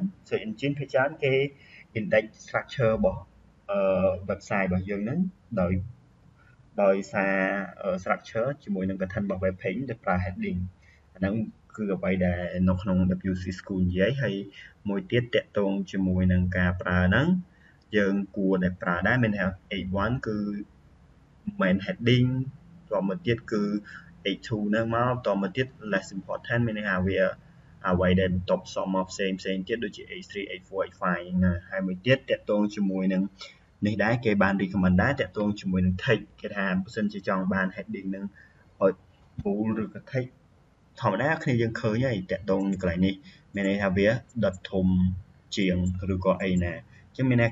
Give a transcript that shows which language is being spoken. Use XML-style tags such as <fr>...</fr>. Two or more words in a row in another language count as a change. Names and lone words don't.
<en>search engine</en> <km>ភាគច្រើនគេ</km> <en>index structure</en> <km>របស់ website របស់យើងហ្នឹងដោយសារ structure ជាមួយនឹង content របស់</km> <en>web page</en> <km>ដែលប្រើ heading អាហ្នឹងគឺអ្វីដែលនៅក្នុង WC School និយាយហើយមួយទៀតតាក់ទងជាមួយនឹងការប្រើហ្នឹងយើងគួរតែប្រើដែរមានថា H1 គឺ</km> <en>main heading</en> <km>តមកទៀតគឺ H2 ហ្នឹងមកតមកទៀត</km> <en>less important</en> <km>មានន័យថាវាអ្វីដែលបន្ទាប់ផ្សំមកផ្សេងទៀតដូចជា H3 H4 H5 ណាហើយមួយទៀតតាក់ទងជាមួយនឹងនេះដែរគេបាន recommend ដែរតាក់ទងជាមួយនឹង text គេថាបើ សិនជាចង់បាន heading នឹងឲ្យ full ឬក៏ text ធម្មតាគ្នាយើងឃើញហើយតាក់ទងកន្លែងនេះមានន័យថាវាដុតធំជាងឬក៏អីណាអញ្ចឹងមានន័យ</km>